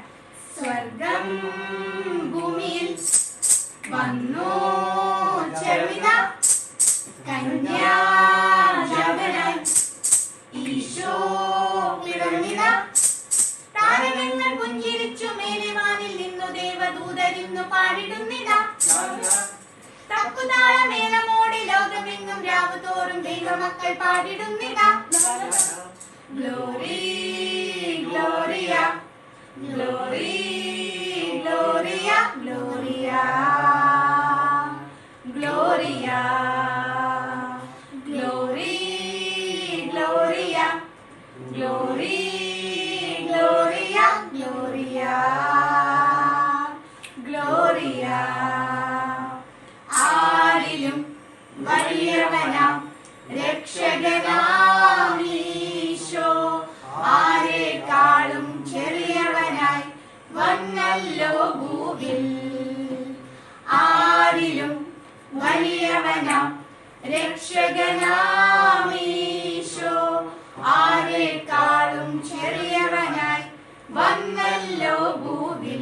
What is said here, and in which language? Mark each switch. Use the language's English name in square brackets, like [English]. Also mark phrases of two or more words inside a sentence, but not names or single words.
[Malayalam] സ്വർഗം ഭൂമിയിൽ വന്നു ചേർന്നിത കന്യാജാതനായി ഈശോ പിറന്നിത താരകങ്ങൾ പുഞ്ചിരിച്ചു മേലിവാനിൽ നിന്നു ദേവദൂതരിന്നു പാടിടുന്നിത തപ്പുതാളമേളമോടെ ലോകമെങ്ങും രാവുതോറും ദൈവമക്കൾ പാടിടുന്നിത ഗ്ലോറി [Latin] Gloria, glory, Gloria, Gloria, Gloria, glory, Gloria, glory, Gloria, Gloria, Gloria. [Malayalam] ആരിലും വലിയവനാം രക്ഷകനാം ഈശോ ആരെക്കാളും ചെറിയവനായി വന്നല്ലോ ഭൂവിൽ. ആരിലും വലിയവനാം രക്ഷകനാം ഈശോ ആരെക്കാളും ചെറിയവനായി വന്നല്ലോ ഭൂവിൽ.